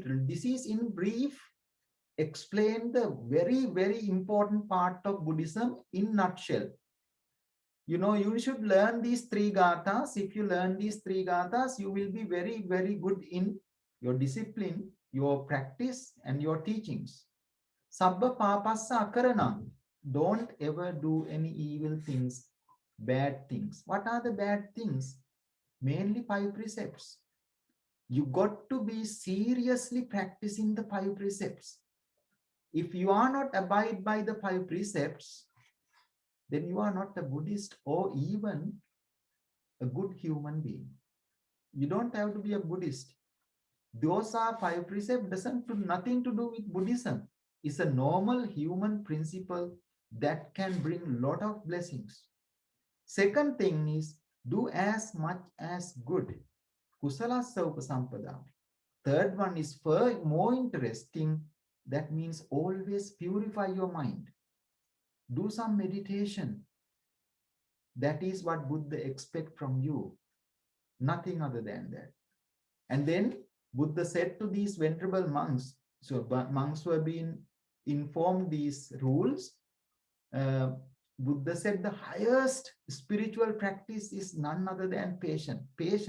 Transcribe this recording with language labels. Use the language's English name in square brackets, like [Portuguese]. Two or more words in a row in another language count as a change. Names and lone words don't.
[English] This is in brief explain the very, very important part of Buddhism in nutshell. You know, you should learn these 3 gathas. If you learn these 3 gathas, you will be very, very good in your discipline, your practice, and your teachings. [Pali] Sabba papassa akaranam. [English] Don't ever do any evil things, bad things. What are the bad things? Mainly 5 precepts. You got to be seriously practicing the 5 precepts. If you are not abide by the 5 precepts, then you are not a Buddhist or even a good human being. You don't have to be a Buddhist. Those are 5 precepts, doesn't do nothing to do with Buddhism. It's a normal human principle that can bring a lot of blessings. Second thing is do as much as good. [Pali] Kusalassa upasampada. [English] Third one is more interesting. That means always purify your mind. Do some meditation. That is what Buddha expects from you. Nothing other than that. And then Buddha said to these venerable monks, so monks who have been informed these rules, Buddha said the highest spiritual practice is none other than patient.